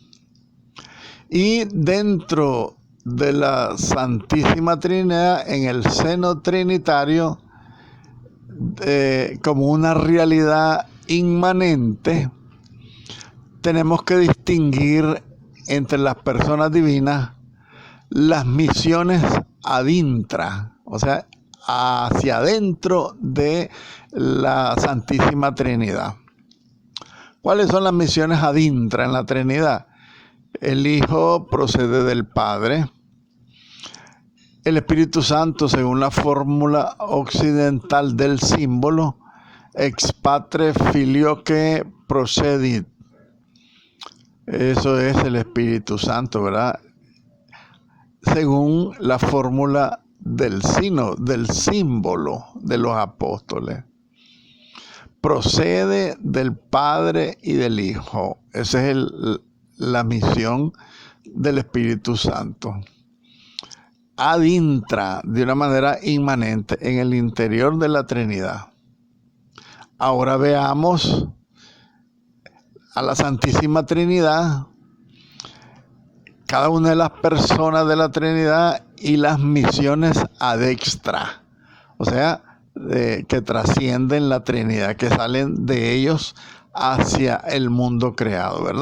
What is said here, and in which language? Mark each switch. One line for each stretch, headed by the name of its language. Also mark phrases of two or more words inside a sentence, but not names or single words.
Spanish: Y dentro de la Santísima Trinidad, en el seno trinitario, como una realidad inmanente, tenemos que distinguir entre las personas divinas las misiones
Latin: ad intra,
Spanish: o sea, hacia adentro de la Santísima Trinidad. ¿Cuáles son las misiones ad intra en la Trinidad? El Hijo procede del Padre. El Espíritu Santo, según la fórmula occidental del símbolo,
Latin: ex patre filioque procedit.
Spanish: Eso es el Espíritu Santo, ¿verdad? Según la fórmula del símbolo de los apóstoles. Procede del Padre y del Hijo. Esa es la misión del Espíritu Santo.
Latin: Ad intra,
Spanish: de una manera inmanente, en el interior de la Trinidad. Ahora veamos a la Santísima Trinidad, cada una de las personas de la Trinidad y las misiones
Latin: ad extra,
Spanish: o sea, que trascienden la Trinidad, que salen de ellos hacia el mundo creado, ¿verdad?